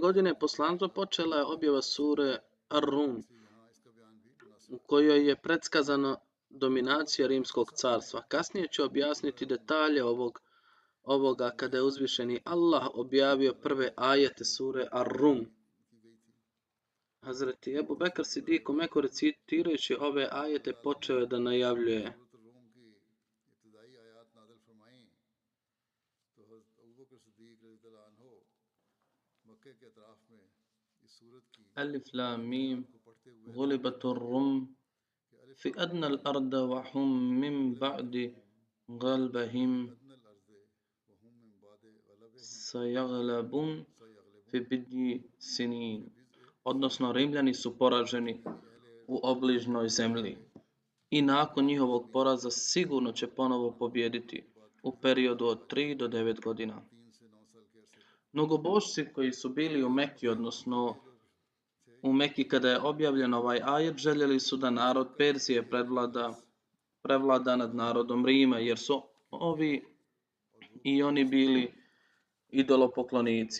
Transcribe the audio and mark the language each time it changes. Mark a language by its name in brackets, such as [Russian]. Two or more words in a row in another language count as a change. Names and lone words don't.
[Bosnian] godine poslanstva počela je objava sure Ar-Rum, u kojoj je predskazano dominacija Rimskog carstva. Kasnije ću objasniti detalje ovoga kada je uzvišeni Allah objavio prve ajete sure Ar-Rum. Hazreti Ebu Bekr Sidik u Meku recitirajući ove ajete počeo je da najavljuje: [Arabic] ألف لام ميم غلبت الروم في أدنى الأرض وهم من بعد غلبهم سيغلبون في بضع سنين. [Bosnian] odnosno Rimljani su poraženi u obližnjoj zemlji. I nakon njihovog poraza sigurno će ponovo pobijediti u periodu od 3 do 9 godina. Mnogobožci koji su bili u Mekki, odnosno u Mekki kada je objavljen ovaj ajet, željeli su da narod Perzije prevlada nad narodom Rima, jer su ovi i oni bili idolopoklonici.